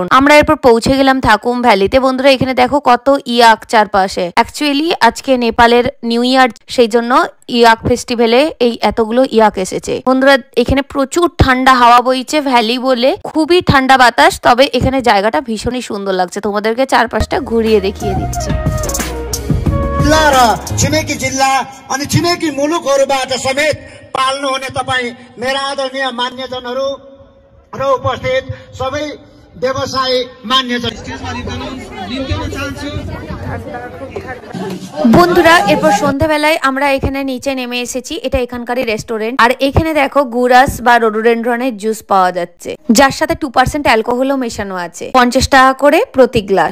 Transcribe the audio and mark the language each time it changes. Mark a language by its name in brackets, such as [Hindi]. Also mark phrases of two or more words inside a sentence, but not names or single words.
[Bangla] আমরা এরপর পৌঁছে গেলাম থাকুম ভ্যালিতে। বন্ধুরা এখানে দেখো কত ইয়াক চারপাশে। অ্যাকচুয়ালি আজকে নেপালের [English] New Year, [Bangla] সেই জন্য ইয়াক ফেস্টিভ্যালে এই এতগুলো ইয়াক এসেছে। বন্ধুরা এখানে প্রচুর ঠান্ডা হাওয়া বইছে, ভ্যালি বলে খুবই ঠান্ডা বাতাস। তবে এখানে জায়গাটা ভীষণই সুন্দর লাগছে, তোমাদেরকে চারপাশটা ঘুরিয়ে দেখিয়ে দিচ্ছি। [Nepali] र छिमेकी जिल्ला अनि छिमेकी मुलुकहरूबाट समेत पाल्नुहुने तपाईँ मेरा आदरणीय मान्यजनहरू र उपस्थित सबै व्यवसायी मान्यजन। [Bangla] বন্ধুরা এরপর সন্ধ্যাবেলায় আমরা এখানে নিচে নেমে এসেছি, এটা এখানকারই রেস্টুরেন্ট। আর এখানে দেখো গুরাস বা রোডোডেনড্রনের জুস পাওয়া যাচ্ছে, যার সাথে 2% অ্যালকোহলও মেশানো আছে, 50 টাকা করে প্রতি গ্লাস।